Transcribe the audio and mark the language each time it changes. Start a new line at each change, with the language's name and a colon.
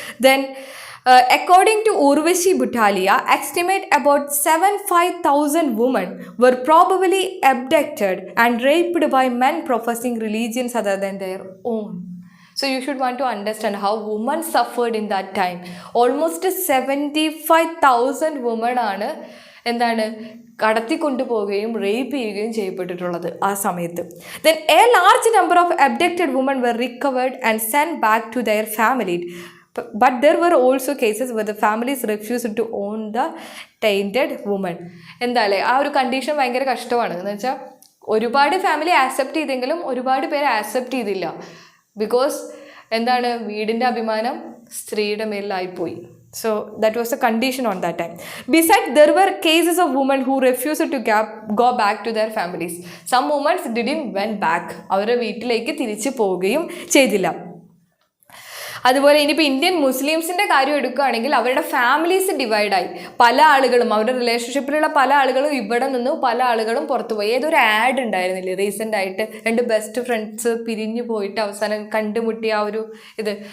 English: Then according to Urvashi Butalia, estimate about 75,000 women were probably abducted and raped by men professing religions other than their own. So you should want to understand how women suffered in that time. Almost 75,000 women ആണ്
Malayalam: എന്താണ് കടത്തിക്കൊണ്ടുപോവുകയും rape ചെയ്യുകയും ചെയ്യപ്പെട്ടിട്ടുള്ളത് ആ സമയത്ത്.
English: Then a large number of abducted woman were recovered and send back to their family. But there were also cases where the families refuse to own the tainted woman.
Malayalam: എന്തായാലേ ആ ഒരു condition ഭയങ്കര കഷ്ടമാണ്. എന്ന് വെച്ചാൽ ഒരുപാട് ഫാമിലി ആക്സെപ്റ്റ് ചെയ്തെങ്കിലും ഒരുപാട് പേര് ആക്സെപ്റ്റ് ചെയ്തില്ല. ബിക്കോസ് എന്താണ്, വീടിൻ്റെ അഭിമാനം സ്ത്രീയുടെ മേലിലായിപ്പോയി.
English: So that was the condition on that time. Besides, there were cases of women who refused to go back to their families. Some women didn't went back.
Malayalam: അവരുടെ വീട്ടിലേക്ക് തിരിച്ചു പോവുകയും ചെയ്തില്ല. അതുപോലെ ഇനിയിപ്പോൾ ഇന്ത്യൻ മുസ്ലിംസിൻ്റെ കാര്യം എടുക്കുകയാണെങ്കിൽ അവരുടെ ഫാമിലീസ് ഡിവൈഡായി. പല ആളുകളും അവരുടെ റിലേഷൻഷിപ്പിലുള്ള പല ആളുകളും ഇവിടെ നിന്ന് പല ആളുകളും പുറത്തുപോയി. ഏതൊരു ആഡ് ഉണ്ടായിരുന്നില്ലേ റീസെൻ്റ് ആയിട്ട്, 2 ബെസ്റ്റ് ഫ്രണ്ട്സ് പിരിഞ്ഞു പോയിട്ട് അവസാനം കണ്ടുമുട്ടിയ ആ ഒരു ഇത്.